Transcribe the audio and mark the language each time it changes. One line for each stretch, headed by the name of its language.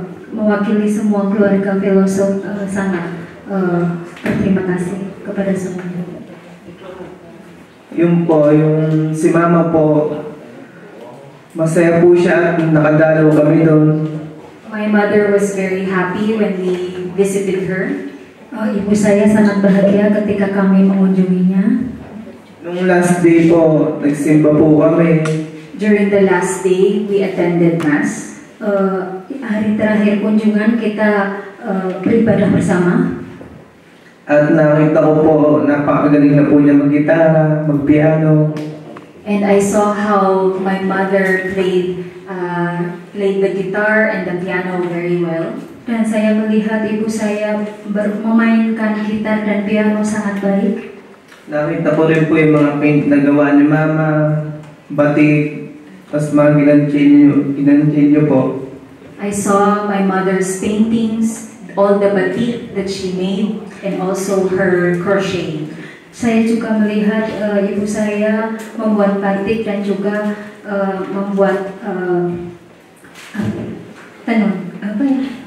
Indonesian: Mewakili semua keluarga Veloso sangat berterima kasih kepada semuanya.
Filipino: Yung si Mama po, masaya po siya at nakadalaw kami doon.
English: My mother was very happy when we visited her.
Indonesian: Ibu saya sangat bahagia ketika kami mengunjunginya.
Filipino: Nung
English: last day
Filipino: po, nagsimba po kami.
English: During the last day, we attended Mass.
Indonesian: Hari terakhir kunjungan kita beribadah bersama.
Filipino: At nakita ko po, napakagaling na po niya mag-gitara, mag-piano.
English: And I saw how my mother played the guitar and the piano very well.
Indonesian: Dan saya melihat ibu saya memainkan gitar dan piano sangat baik.
Filipino: Nakita ko rin po yung mga paint na gawa ni Mama, batik, tapos mga ginantinyo po.
English: I saw my mother's paintings, all the batik that she made, and also her crochet.
Indonesian: Saya juga melihat ibu saya membuat batik dan juga membuat tenun, apa ya?